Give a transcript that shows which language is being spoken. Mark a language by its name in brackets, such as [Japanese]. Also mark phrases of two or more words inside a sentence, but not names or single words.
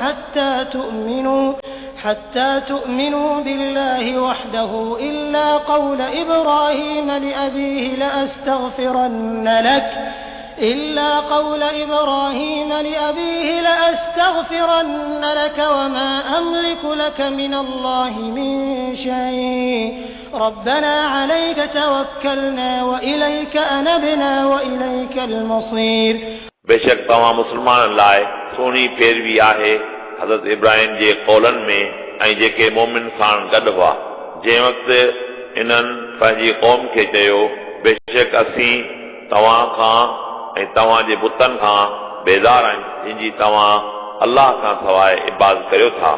[Arabic] حتى تؤمنوا بالله وحده إلا قول إبراهيم لأبيه لأستغفرن لك وما أملك لك من الله من شيء ربنا عليك توكلنا وإليك أنبنا وإليك المصير [Sindhi] बेशक तव्हां मुस्लमाननि लाइ सुहिणी पैरवी आहे हज़रत इब्राहिम जे कौलनि में ऐं जेके मोमिन सां गॾु हुआ। जंहिं वक़्तु इन्हनि पंहिंजी क़ौम खे चयो बेशक असीं तव्हां खां ऐं तव्हांजे बुतनि खां बेज़ार आहियूं जंहिंजी तव्हां अल्लाह खां सवाइ इबादत करियो था।